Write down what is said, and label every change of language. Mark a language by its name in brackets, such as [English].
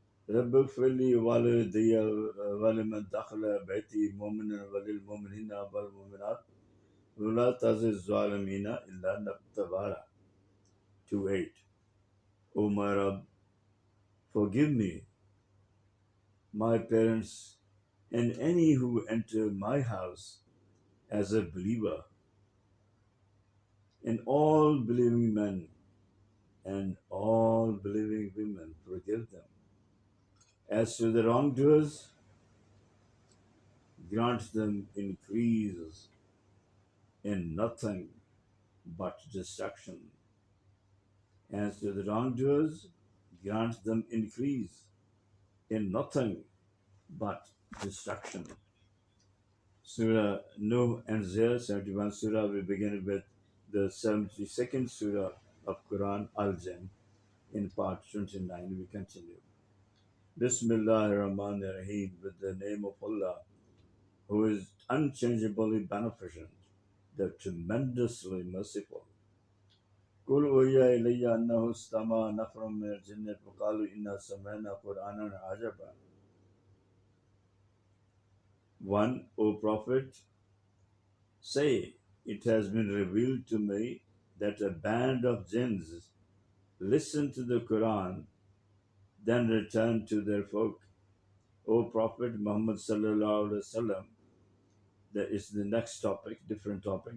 [Arabic] رب اغفر لي والدي ولمن دخل بيتي مؤمنا وللمؤمنين والمؤمنات ولا تزد الظالمين إلا تبارا. [English] 2:8. O my Rabb, forgive me, my parents, and any who enter my house as a believer, and all believing men and all believing women, forgive them. As to the wrongdoers, grant them increase in nothing but destruction. As to the wrongdoers, grant them increase in nothing but destruction. Surah Nuh ends here, 71 Surah. We begin with the 72nd Surah of Quran, Al-Jinn, in part 29. We continue. Bismillah ar-Rahman ar-Rahim, with the name of Allah, who is unchangeably beneficent, the tremendously merciful. [Arabic] قل أوحي إلي أنه استمع نفر من الجن فقالوا إنا سمعنا قرآنا عجبا. [English] 1. O Prophet, say, it has been revealed to me that a band of jinns listened to the Quran, then returned to their folk. O Prophet Muhammad sallallahu alaihi wasallam, that is the next topic, different topic.